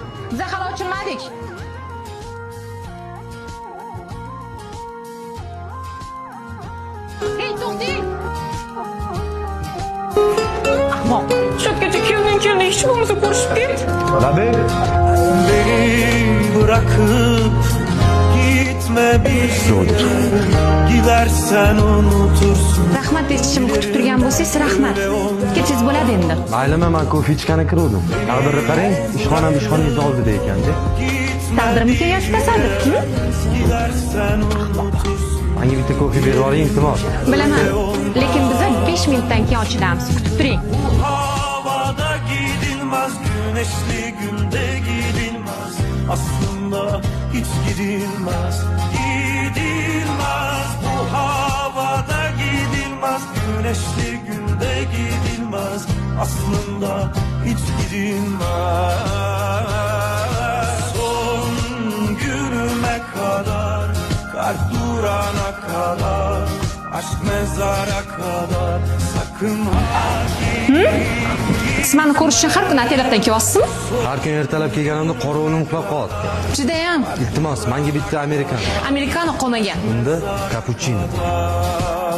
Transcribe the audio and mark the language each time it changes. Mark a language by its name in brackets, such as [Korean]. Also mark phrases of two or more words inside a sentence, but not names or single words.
[Uzbek] Biz hali ochilmadik. Hey, to'xting. Ahmoq. Shotgacha keldi, hech bo'lmasa ko'rishib ket. Labek. [Turkish] Beni bırakıp gitme bir gidersen unutursun. [Uzbek] Rahmat aytishimni kutib turgan bo'lsangiz, rahmat. Ketsangiz bo'ladi endi. Maylimi, men kofe ichgani kiruvdim. Taqdirni qarang, ishxonamiz oldida ekanda. Taqdirmikan yoki tasodif? [Turkish] Gidersen unutursun. [Uzbek] Menga bitta kofe berib oling, iltimos. Bilaman, lekin biz 5 minutdan keyin ochilamiz. Kutib turing. [Turkish] Havada gidilmez, güneşli günde gidilmez. Aslında hiç gidilmez, gidilmez. Bu havada gidilmez, güneşli günde gidilmez. Aslında hiç gidilmez. Son günüme kadar, kalp durana kadar, aşk mezara kadar, sakın ha [Uzbek] Siz meni ko'rish uchun har kuni oteldan kelyapsizmi? Har kun ertalab kelganimda qorovulnim uxlab qoldi. Judayam. Iltimos, menga bitta amerikan. Amerikano qolmagan. Unda kapuchino.